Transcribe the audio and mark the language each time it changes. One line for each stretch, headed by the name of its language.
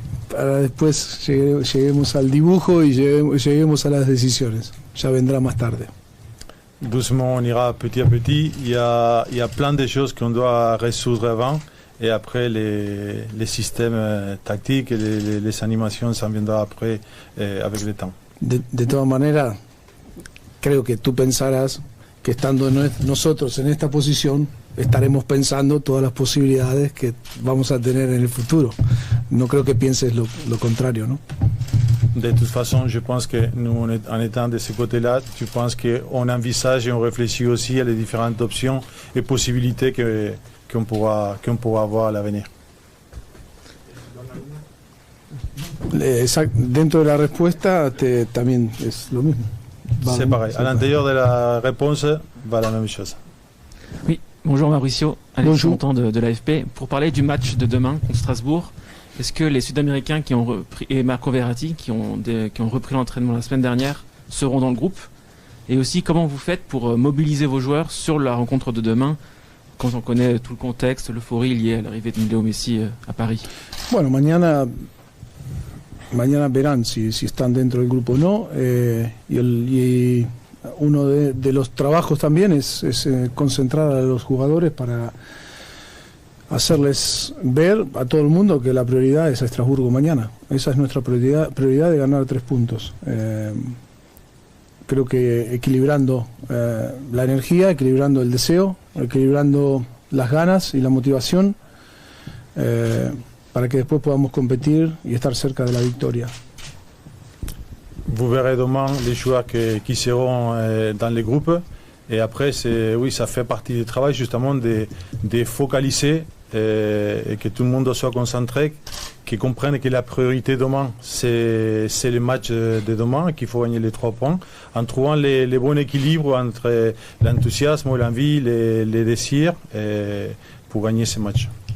Spanish: Para después lleguemos al dibujo y lleguemos a las decisiones. Ya vendrá más tarde.
French: Doucement, on ira petit à petit. Il y a plein de choses qu'on doit résoudre avant. Et après, les systèmes tactiques et les animations, ça viendra après avec le temps.
Spanish: De todas maneras, creo que tú pensarás que estando nosotros en esta posición, estaremos pensando todas las posibilidades que vamos a tener en el futuro. No creo que pienses lo contrario, ¿no?
French: De toute façon, je pense que nous, en étant de ce côté-là, tu penses qu'on envisage et on réfléchit aussi à les différentes options et possibilités qu'on pourra avoir à l'avenir.
Spanish: Dentro de la respuesta también es lo mismo.
French: C'est pareil. À l'intérieur de la réponse, va la même chose. Oui, bonjour Mauricio, Alex Montant de l'AFP. Pour parler du match de demain contre Strasbourg, est-ce que les Sud-Américains qui ont repris, et Marco Verratti qui ont repris l'entraînement la semaine dernière seront dans le groupe? Et aussi, comment vous faites pour mobiliser vos joueurs sur la rencontre de demain, quand on connaît tout le contexte, l'euphorie liée à l'arrivée de Léo Messi à Paris?
Spanish: Bueno, mañana verán si están dentro del grupo o no. Y uno de los trabajos también es concentrar a los jugadores para hacerles ver a todo el mundo que la prioridad es a Estrasburgo mañana. Esa es nuestra prioridad de ganar 3 puntos. Creo que equilibrando la energía, equilibrando el deseo, equilibrando las ganas y la motivación, para que después podamos competir y estar cerca de la victoria.
French: Vous verrez demain les joueurs qui seront dans les groupes. Et après, oui, ça fait partie du travail justement de focaliser et que tout le monde soit concentré, qu'ils comprennent que la priorité demain, c'est le match de demain, qu'il faut gagner les 3 points, en trouvant les bons équilibres entre l'enthousiasme, l'envie, les désirs pour gagner ce match.